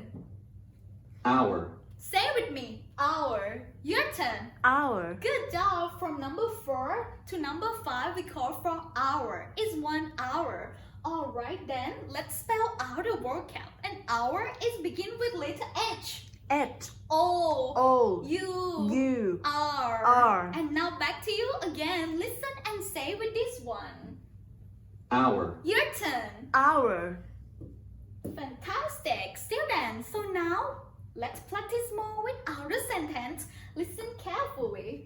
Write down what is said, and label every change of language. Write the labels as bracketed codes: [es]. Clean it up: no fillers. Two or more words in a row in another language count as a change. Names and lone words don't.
[en] Hour. Say with me. Hour. Your turn. Hour. Good job. From number 4 to number 5, we call for hour. It's 1 hour. Alright then, let's spell out the vocab. An hour is begin with letter H. H. O. O. U. U. R. R. And now back to you again. Listen and say with this one. Hour. Your turn. Hour. Fantastic. Students, so now let's practice more with outer sentence. Listen carefully.